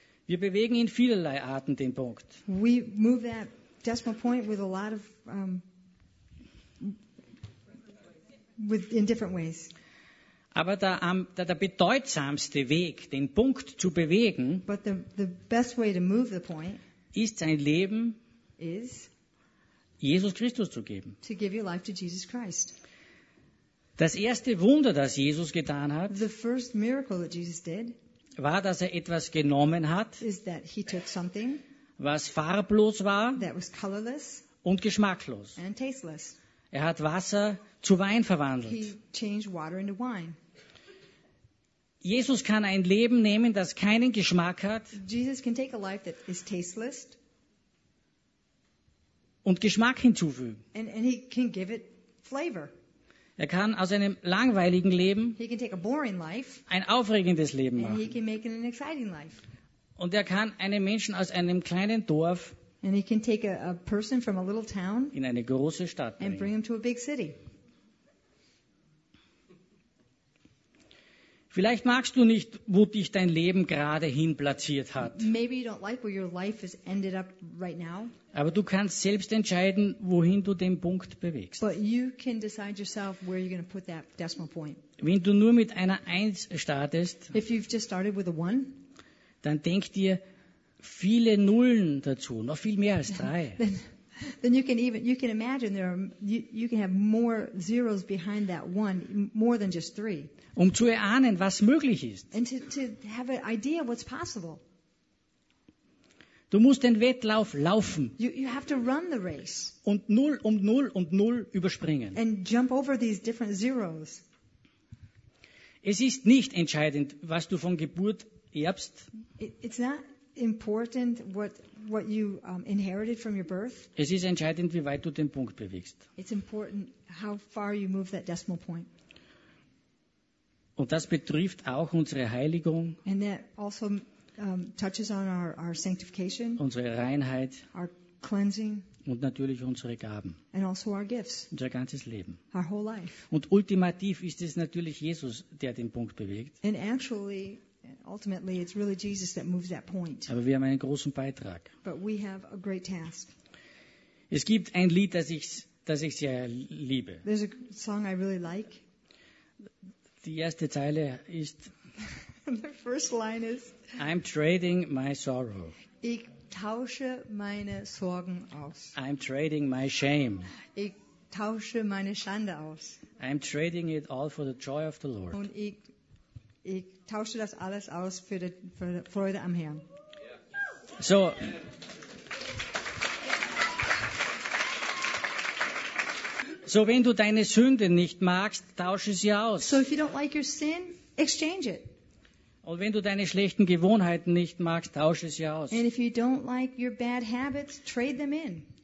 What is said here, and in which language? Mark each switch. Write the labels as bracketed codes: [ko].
[de] Wir bewegen in vielerlei Arten den Punkt. [en] We move that decimal point with a lot of with in different ways. [de] Aber der bedeutsamste Weg, den Punkt zu bewegen, [en] the best way to move the point [de] ist sein Leben [en] is [de] Jesus Christus zu geben. [en] To give your life to Jesus Christ. [de] Das erste Wunder, das Jesus getan hat, [en] the first miracle that Jesus did, [de] war, dass er etwas genommen hat, [en] is that he took something, [de] was farblos war [en] that was colorless [de] und geschmacklos. [en] And tasteless. [de] Er hat Wasser zu Wein verwandelt. [en] He changed water into wine. [de] Jesus kann ein Leben nehmen, das keinen Geschmack hat. [en] Jesus can take a life that is tasteless [de] und Geschmack hinzufügen. [en] And he can give it flavor. [de] Er kann aus einem langweiligen Leben [en] he can take a boring life [de] ein aufregendes Leben machen. [en] And he can make it an exciting life. [de] Und er kann einen Menschen aus einem kleinen Dorf [en] and he can take a person from a little town [de] in eine große Stadt [en] and bring him to a big city. [de] Vielleicht magst du nicht, wo dich dein Leben gerade hin platziert hat. [en] Maybe you don't like where your life has ended up right now. [de] Aber du kannst selbst entscheiden, wohin du den Punkt bewegst. [en] But you can decide yourself where you're going to put that decimal point. [de] Wenn du nur mit einer 1 startest, [en] if you've just started with a 1, [de] dann denk dir viele Nullen dazu, noch viel mehr als 3. [en] Then you can imagine there are, you can have more zeros behind that 1, more than just 3. [de] Um zu erahnen, was möglich ist. [en] And to have an idea what's possible. [de] Du musst den Wettlauf laufen. [en] You have to run the race. [de] Und 0 und 0 und 0 überspringen. [en] And jump over these different zeros. [de] Es ist nicht entscheidend, was du von Geburt erbst. [en] It's not important what you inherited from your birth. [de] Es ist entscheidend, wie weit du den Punkt bewegst. [en] It's important how far you move that decimal point. [de] Und das betrifft auch unsere Heiligung. [en] And that also touches on our sanctification. [de] Unsere Reinheit. [en] Our cleansing. [de] Und natürlich unsere Gaben. [en] And also our gifts. [de] Unser ganzes Leben. [en] Our whole life. [de] Und ultimativ ist es natürlich Jesus, der den Punkt bewegt. [en] And actually, ultimately, it's really Jesus that moves that point. [de] Aber wir haben einen großen Beitrag. [en] But we have a great task. [de] Es gibt ein Lied, das ich sehr liebe. [en] There's a song I really like. [de] Die erste Zeile ist [en] the first line is I'm trading my sorrow. [de] Ich tausche meine Sorgen aus. [en] I'm trading my shame. [de] Ich tausche meine Schande aus. [en] I'm trading it all for the joy of the Lord. [de] Und ich tausche das alles aus für die Freude am Herrn. [en] Yeah. So. Yeah. [de] So wenn du deine Sünde nicht magst, tausche sie aus. [en] So if you don't like your sin, exchange it. [de] Und wenn du deine schlechten Gewohnheiten nicht magst, tausche sie aus. [en] And if you don't like your bad habits, trade them in.